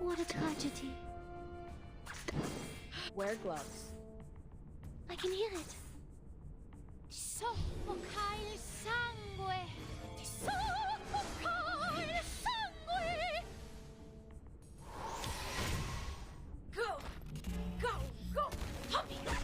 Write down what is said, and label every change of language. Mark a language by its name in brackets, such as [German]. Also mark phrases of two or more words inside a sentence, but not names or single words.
[English] Tragedy. Wear gloves. I can hear it. [Italian] Soffoca il sangue! Soffoca il sangue! [English] Go! Go! Go! Hurry!